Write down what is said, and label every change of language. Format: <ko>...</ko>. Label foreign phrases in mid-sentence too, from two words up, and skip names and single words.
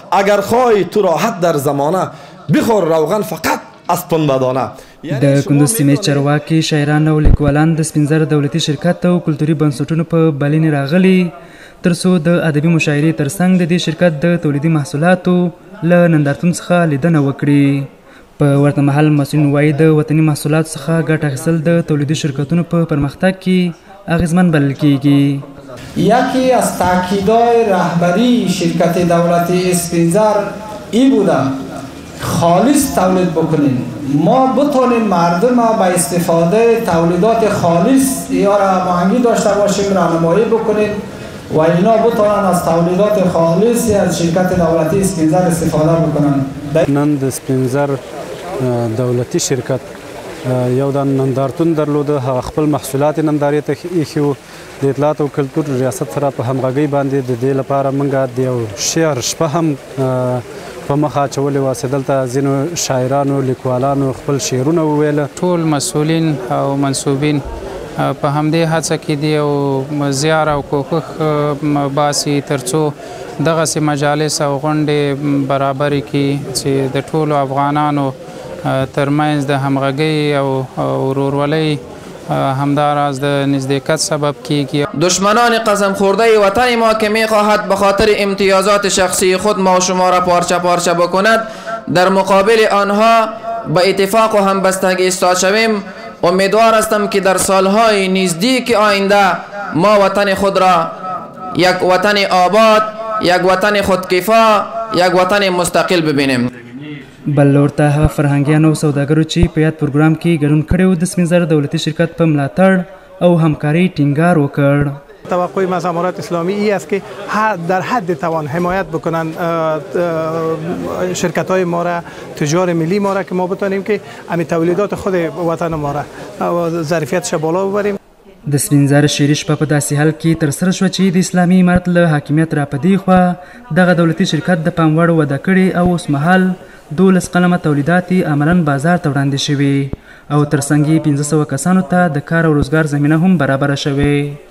<fa>اگر خواهی تو راحت در زمانه بخور روغن فقط از پنبه‌دانه.</fa> <ps>د کندوز سیمې چارواکي شاعران او لیکوالان د سپین زر دولتي شرکت او کلتوري بنسټونو په بلنې راغلي ترڅو د ادبي مشاعرې ترڅنګ د دې شرکت د تولیدي محصولاتو له نندارتون څخه لیدنه وکړي. په ورته مهال مسؤلین وایي د وطني محصولاتو څخه ګټه اخیستل د تولیدي شرکتونو په پرمختګ کې اغیزمن بلل کیږي.</ps> <fa>یکی از تاکیدهای رهبری شرکت دولتی اسپینزر این بوده خالص تولید بکنین، ما بتونیم مردم با استفاده تولیدات خالص یا را هماهنگی داشته باشیم، راهنمایی بکنیم و اینا بتونن از تولیدات خالص از شرکت دولتی اسپینزر استفاده بکنن.</fa> <ps>نن د اسپینزر دولتي شرکت یو د نندارتون درلوده، هغه خپل محصولات نندارې ته ایښي. د اطلاعات او کلتور ریاست سره په همغږۍ باندې د دې لپاره موږ د یو شعر شپه هم په مخه اچولې وه چې دلته ځینو شاعرانو لیکوالانو خپل شعرونه وویله. ټول مسؤلین او منصوبین په همدې هڅه کې دي او زیار او کوښښ باسي ترڅو دغسې مجالس او غونډې برابرې کړي چې د ټولو افغانانو ترمنځ د همغږۍ او ورورولۍ همداراز د نزدېکت سبب کیږي.</ps> <fa>دشمنان قسم خورده وطن ما که میخواهد به خاطر امتیازات شخصی خود ما و شما را پارچه پارچه بکند، در مقابل آنها به اتفاق و همبستگی ایستاد شویم. امیدوار هستم که در سالهای نزدیک آینده ما وطن خود را یک وطن آباد، یک وطن خودکفا، یک وطن مستقل ببینیم.</fa> <ps>بل ورته هغه فرهنګیانو او سوداګرو چې په یاد پروګرام کې ګډون کړی و د سپین زر دولتي شرکت په ملاتړ او همکارۍ ټینګار وکړ.</ps> <fa>توقع از امارات اسلامی ای است که در حد توان حمایت بکنن شرکت های ما را، تجار ملی ما را، که ما بتانیم که همین تولیدات خود وطن ما را ظرفیتش بالا ببریم.</fa> <ps>د سپین زر شعري شپه په داسې حال کې ترسره شوه چې د اسلامي امارت له حاکمیت را په دې خوا دغه دولتي شرکت د پام وړ وده کړې او اوس مهال 12 قلمه تولیدات عملاً بازار ته وړاندې شوي او ترڅنګ یې 1500 کسانو ته د کار او روزګار زمینه هم برابره شوې.</ps>